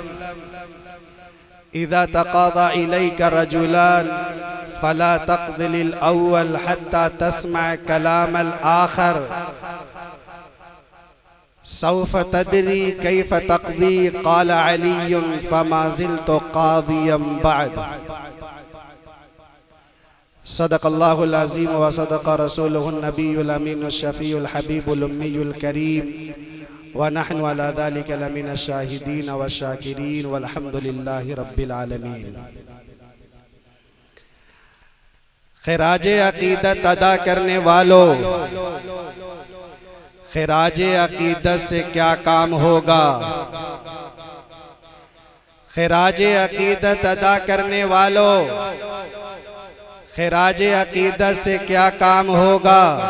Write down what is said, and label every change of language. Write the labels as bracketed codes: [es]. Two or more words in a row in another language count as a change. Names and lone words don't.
[ar] إذا تقاضى إليك رجلان فلا تقض للأول حتى تسمع كلام الآخر سوف تدري كيف تقضي قال علي فما زلت قاضيا بعد. صدق الله العظيم وصدق رسوله النبي الأمين الشفيع الحبيب الأمي الكريم ونحن على ذلك لمن الشاهدين والشاكرين والحمد لله رب العالمين. [ur] خراج عقیدت ادا کرنے والو، خراج عقیدت سے کیا کام ہوگا? خراج عقیدت ادا کرنے والو، خراج عقیدت سے کیا کام ہوگا?